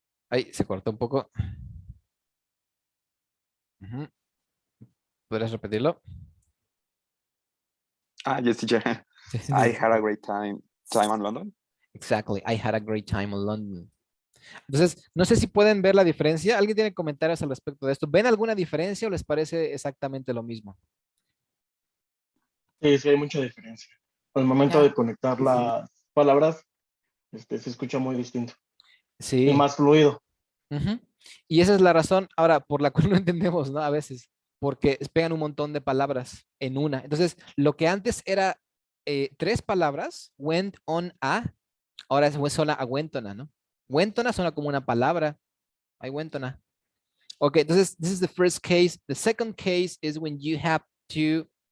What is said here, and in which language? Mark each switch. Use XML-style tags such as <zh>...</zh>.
<es>Ay, se cortó un poco. Ujú. ¿Podrías repetirlo?</es> <en>Yes, teacher.</en> <es>Sí, sí,</es> <en>I</en> <es>sí.</es> <en>had a great time in London. Exactly. I had a great time in London.</en> <es>Entonces, no sé si pueden ver la diferencia. ¿Alguien tiene comentarios al respecto de esto? ¿Ven alguna diferencia o les parece exactamente lo mismo? Sí, sí, hay mucha diferencia. Al momento de conectar las palabras, se escucha muy distinto y Sí. más fluido. Ujú. Y esa es la razón, ahora, por la cual no entendemos, ¿no? A veces, porque pegan un montón de palabras en una. Entonces, lo que antes era tres palabras,</es> <en>went on a,</en> <es>ahora suena a wentona, ¿no? Wentona suena como una palabra.</es> <en>I wentona. Okay,</en> <es>entonces,</es> <en>this is the first case. The second case is when you have to.</en>